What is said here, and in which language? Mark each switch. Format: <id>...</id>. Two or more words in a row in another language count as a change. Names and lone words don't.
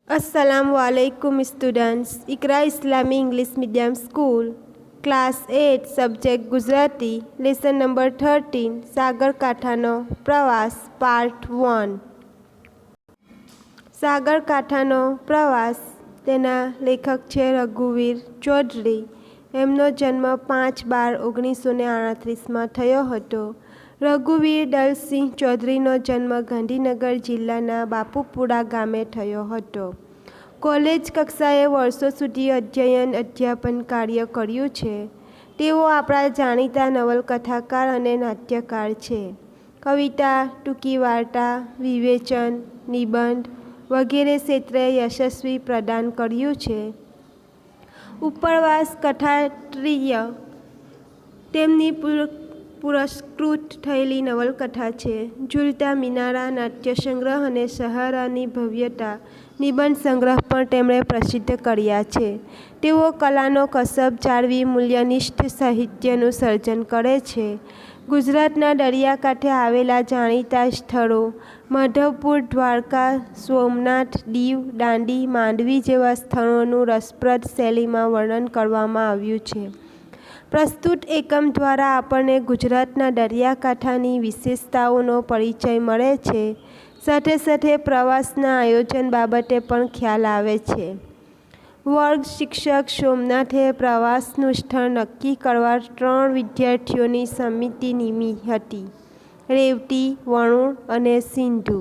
<en>अस्सलामुअलैकुम students. Iqra Islami English medium school class 8 subject Gujarati lesson number 13 સાગરકાંઠાનો પ્રવાસ part 1।</en> <gu>સાગરકાંઠાનો પ્રવાસ તેના લેખક છે રઘુવીર ચૌધરી। એમનો જન્મ 5/12/1938 में થયો હતો। રઘુવીર દલસિંહ ચૌધરીનો જન્મ ગાંધીનગર જિલ્લાના બાપુપુરા ગામે થયો હતો। કૉલેજ કક્ષાએ વર્ષો સુધી અધ્યાપન કાર્ય કર્યું છે। તેઓ આપણા જાણીતા નવલકથાકાર અને નાટ્યકાર છે। કવિતા, ટૂંકી વાર્તા, વિવેચન, નિબંધ વગેરે ક્ષેત્રે યશસ્વી પ્રદાન કર્યું છે। ઉપરવાસ કથાત્રયી તેમની પુરસ્કૃત થયેલી નવલકથા છે। ઝૂલતા મિનારા નાટ્યસંગ્રહ અને સહારાની ભવ્યતા નિબંધ સંગ્રહ પણ તેમણે પ્રસિદ્ધ કર્યા છે। તેઓ કલાનો કસબ જાળવી મૂલ્યનિષ્ઠ સાહિત્યનું સર્જન કરે છે। ગુજરાતના દરિયાકાંઠે આવેલા જાણીતા સ્થળો માધવપુર, દ્વારકા, સોમનાથ, દીવ, દાંડી, માંડવી જેવા સ્થળોનું રસપ્રદ શૈલીમાં વર્ણન કરવામાં આવ્યું છે। પ્રસ્તુત એકમ દ્વારા આપણે ગુજરાતના દરિયાકાંઠાની વિશેષતાઓનો પરિચય મળે છે। સાથે સાથે પ્રવાસના આયોજન બાબતે પણ ખ્યાલ આવે છે। વર્ગ શિક્ષક સોમનાથે પ્રવાસનું સ્થળ નક્કી કરવા 3 વિદ્યાર્થીઓની સમિતિ નીમી હતી। રેવતી, વણુર અને સિંધુ।</gu>